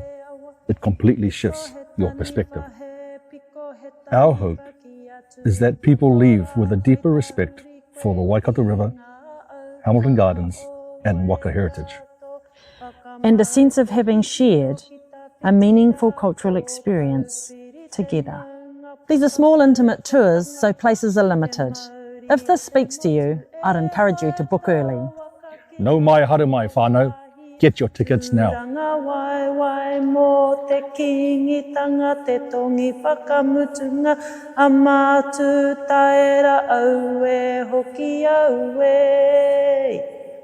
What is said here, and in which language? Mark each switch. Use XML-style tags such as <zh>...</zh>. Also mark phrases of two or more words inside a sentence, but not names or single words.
<en>It completely shifts your perspective. Our hope is that people leave with a deeper respect for the Waikato River, Hamilton Gardens, and waka heritage. And a sense of having shared a meaningful cultural experience together. These are small, intimate tours, so places are limited. If this speaks to you, I'd encourage you to book early.</en> <mi>No mai haere mai whānau,</mi> <en>get your tickets now.</en> <mi>Te kingitanga te tongi whakamutunga a mātu taera au e hoki au e.</mi>